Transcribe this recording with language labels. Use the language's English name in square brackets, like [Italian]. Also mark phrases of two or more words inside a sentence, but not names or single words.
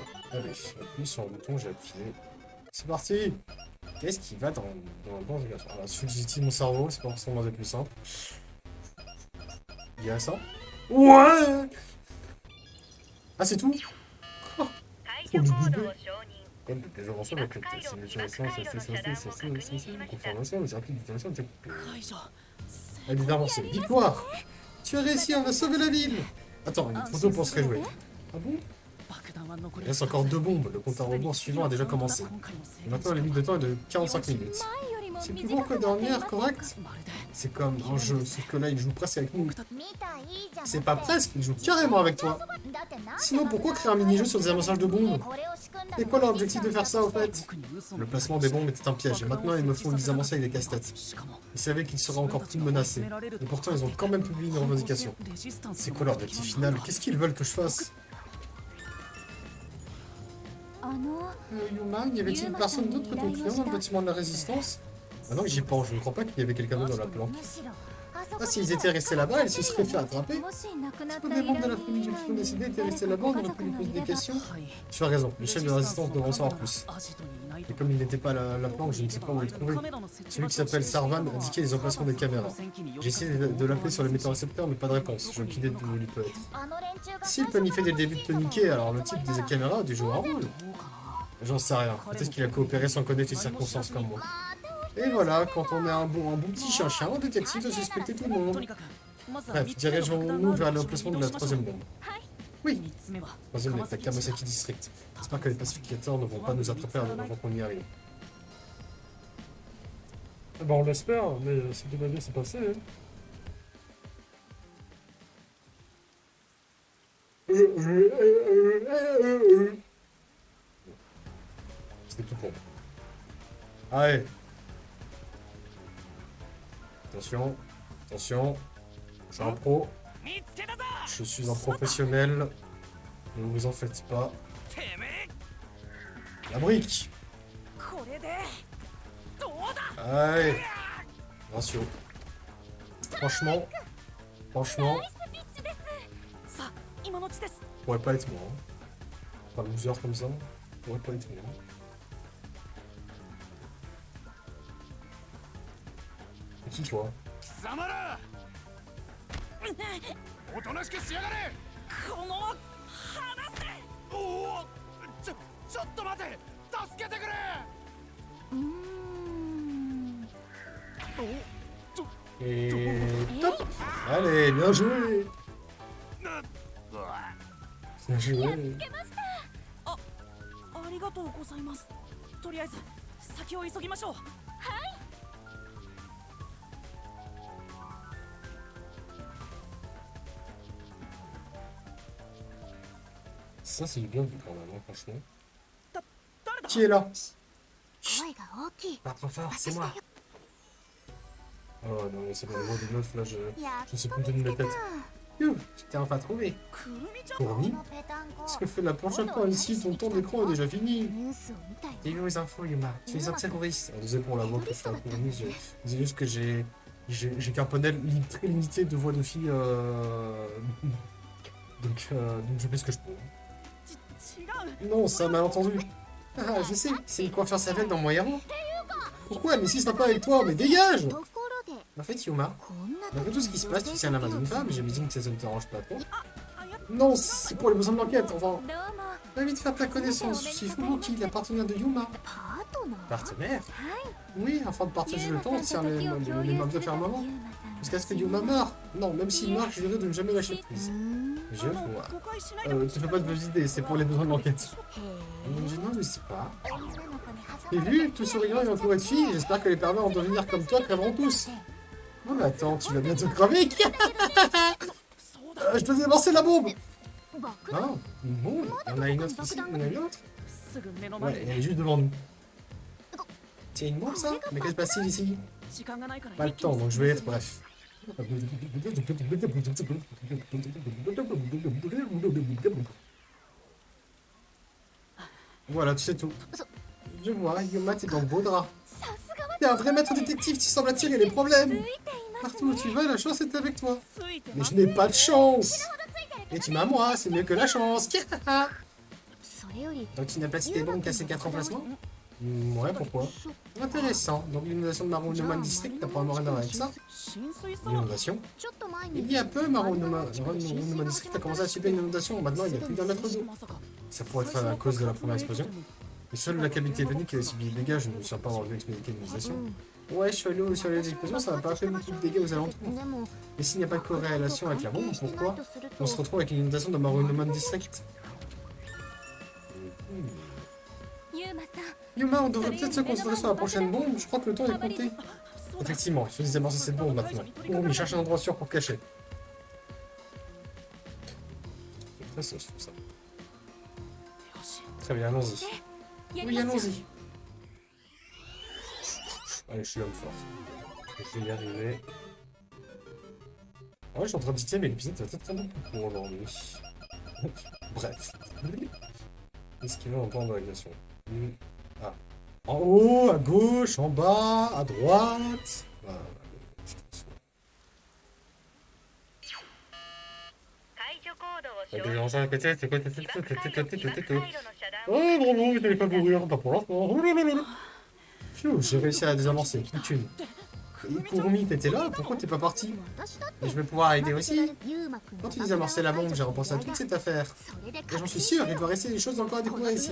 [French] Allez, appuie sur le bouton, j'ai appuyé. C'est parti. Qu'est-ce qui va dans le bon regard? Alors, il suffit que j'utilise mon cerveau, c'est pas forcément le plus simple. Il y a ça? Ouais. Ah, c'est tout? [Japanese] 解除コードを承認 [French] Comme toutes les inventions avec les simulations, confirmation, les circuits d'utilisation, [Japanese] 解除 [French] évidemment, c'est victoire. Tu as réussi, on a sauvé la ville. Attends, une photo pour se réjouir. Ah bon? [Japanese] 爆弾は残り [French] Il reste encore 2 bombes, le compte à rebours suivant a déjà commencé. Et maintenant, la limite de temps est de 45 minutes. [Japanese] 前よりも [French] C'est plus [Japanese] 短 [French] long [Japanese] く [French] que [Japanese] なってい [French] dernière, [Japanese] ます [French] correct? [Japanese] まるで [French] C'est comme un jeu, sauf que là, il joue presque avec nous. [Japanese] 見たいいじゃん [French] C'est pas presque, il joue carrément avec toi. [Japanese] だってなんで [French] Sinon, pourquoi créer un mini-jeu sur des amassages de bombes? [Japanese] これを仕組んだ [French] C'est quoi l'objectif de faire ça, au fait? [Japanese] 僕に嘘の [French] Le placement des bombes était un piège, et maintenant, ils me font une désamorcer avec des casse-têtes. [Japanese] しかも [French] Ils savaient qu'ils seraient encore plus menacés. Et pourtant, ils ont quand même publié une revendication. C'est quoi leur objectif final? Qu'est-ce qu'ils veulent que je fasse? [Japanese] あの [French] Yuma, y avait-il personne d'autre que ton client dans le bâtiment de la résistance? Maintenant que j'y pense, je ne crois pas qu'il y avait quelqu'un d'autre dans la planque. [Japanese] むしろあ [French] Ah, s'ils étaient restés là-bas, ils se seraient fait attraper. Tous les membres de la famille du Typhon décédé étaient restés là-bas, on aurait pu lui poser des questions. [Japanese] はい [French] Tu as raison, les chefs de la résistance devront en savoir plus. [Japanese] アジトにいない [French] Et comme il n'était pas à la planque, je ne sais pas où les trouver. Celui qui s'appelle Sarvan indiquait les emplacements des caméras. J'ai essayé de l'appeler sur les météorécepteurs, mais pas de réponse. J'ai aucune idée d'où il peut être. S'il planifiait dès le début de toniquer, alors le type des caméras a dû jouer un rôle. J'en sais rien. Peut-être qu'il a coopéré sans connaître les circonstances comme moi. Et voilà, quand on est un bon petit chien-chien, un détective doit suspecter tout le [Japanese] と [French] monde. [Japanese] にかくまずは [French] Bref, dirigeons-nous vers l'emplacement de la troisième bombe. Oui, [Japanese] 3 つ目は [French] troisième est à Kamasaki District. J'espère que les pacificateurs ne vont pas nous attraper avant qu'on y arrive. Bah on l'espère, mais c'est de ma vie c'est passé. C'était tout pour moi. Allez. Attention, attention. Je suis un pro. [Japanese] 見つけたぞ [French] Je suis un professionnel. Ne vous en faites pas. [Japanese] てめえ [French] La brique. [Japanese] これでどうだ [French] Allez. Ratio. Franchement. [Japanese] さあ今のうちです [French] Pourrait pas être moi. Hein. Pas loser comme ça. Pourrait pas être moi. C'est qui toi? [Japanese] 貴様らおとなしくしやがれこの離せおおちょっと待て助けてくれお [French] Et top. Allez, bien joué. [Japanese] な [French] Bien joué. [Japanese] ありがとうございますとりあえず先を急ぎましょう [French] Ça c'est du bien vu quand même, hein, franchement. [Japanese] 誰だ [French] Qui est là? [Japanese] 声が大きい [French] Pas trop fort, c'est moi. Oh non mais c'est bon, le mot de neuf là, je sais plus tenir la tête. You, tu t'es enfin trouvé. [Japanese] くるみちゃん [French] Fourni? [Japanese] このペタンコ [French] Ce que fait la prochaine fois ici, ton temps d'écran est déjà fini. [Japanese] ニュースを見たい [French] T'as vu les infos, Yuma? Tu es un terroriste. On disait pour la voix que je fais un Fourni, je disais juste que j'ai qu'un panel très limité de voix de filles. Donc je fais ce que je peux. [Japanese] 違う [French] Non, c'est un malentendu. Ah, je sais, c'est une coiffure savelle dans mon héros. Pourquoi? Mais si c'est pas avec toi, mais dégage! [Japanese] ところで [French] En fait, Yuma, [Japanese] こんな [French] malgré tout ce qui se passe, tu tiens la main d'une femme, j'imagine que ça ne te dérange pas trop. [Japanese] あや [French] Non, c'est pour les besoins de l'enquête, enfin. [Japanese] どうも [French] J'ai envie de faire ta connaissance, je suis Fubuki, la partenaire de Yuma. [Japanese] パートナー [French] Partenaire? Oui, afin de partager le temps, on se tient les mains de faire un moment. Jusqu'à ce que Yuma meure. Non, même s'il meurt, je dirais de ne jamais lâcher prise. Je vois. [Japanese] 誤解しないで [French] Ne te fais pas de vos idées, c'est pour les besoins de l'enquête. [Japanese] へ [French] Je ne sais pas. [Japanese] え女の子に挟 [French] T'as [Japanese] まれ [French] vu, tout souriant et entouré de filles, j'espère que les pervers vont devenir comme toi crèveront tous. Oh mais attends, tu vas bientôt crever. [Japanese] そうだ [French] Je dois désamorcer la bombe. [Japanese] 爆 [French] Ah, une bombe. Il y en a une autre ici, il y en a une autre. [Japanese] すぐ目の前 [French] Ouais, [Japanese] で [French] elle est juste devant nous. C'est une bombe ça? Mais que se passe-t-il ici? [Japanese] 時間がないから [French] Pas le temps, donc je vais être bref. Voilà, tu sais tout. Je vois, Yuma, t'es dans le beau drap. [Japanese] さすがは [French] T'es un vrai maître détective, tu sembles attirer les problèmes. [Japanese] ついています [French] Partout où tu vas, la chance est avec toi. [Japanese] ついて [French] Mais [Japanese] ま [French] je [Japanese] す [French] n'ai pas de chance. Et tu m'as moi, c'est mieux que la chance. [Japanese] それより [French] Donc tu n'as pas cité bon qu'à ces 4 emplacements? Ouais, pourquoi? Intéressant. Donc l'inondation de Marunouman District, t'as probablement rien à voir avec ça? [Japanese] 浸水さ [French] L'inondation? [Japanese] ちょっと前に [French] Il y a peu, Marunouman District a commencé à subir une inondation. Maintenant, il y a plus d'un mètre d'eau. [Japanese] まさか [French] Ça pourrait être à cause de la première explosion. Et seule la cabine téléphonique qui a subi des dégâts, je ne me souviens pas avoir vu expliquer l'inondation. Ouais, je suis allé sur les explosions, ça n'a pas fait beaucoup de dégâts aux alentours. [Japanese] でも [French] Mais s'il n'y a pas de corrélation avec la bombe, pourquoi [Japanese] とする [French] on [Japanese] と [French] se retrouve avec une inondation de Marunouman District? [Japanese] ユーマさん [French] Yuma, on devrait peut-être se concentrer sur la prochaine bombe, je crois que le temps est compté. [Japanese] そうだ [French] Effectivement, il faut désamorcer cette bombe maintenant. Bon, il cherche un endroit sûr pour cacher. C'est très sauce tout ça. [Japanese] よし [French] Très bien, allons-y. [Japanese] や [French] Oui, [Japanese] りましょう [French] allons-y. Allez, je suis l'homme fort. Je vais y arriver. Ouais, je suis en train de dire, mais l'épisode va être très long pour aujourd'hui. Bref. Qu'est-ce qu'il va entendre dans l'aviation? Ah. En haut, à gauche, en bas, à droite. Voilà. T'as déjà commencé à répéter, c'est quoi, [Japanese] 被爆回路被爆回路の遮断 [French] Oh, bravo, vous n'allez pas mourir, pas pour l'instant. Oh là là là là. Pfiou, j'ai réussi à la désamorcer. Une thune. Et Kurumi, t'étais là? Pourquoi t'es pas parti? Et je vais pouvoir aider aussi? Quand tu désamorçais la bombe, j'ai repensé à toute cette affaire. Et j'en suis sûr, il doit rester des choses encore à découvrir ici.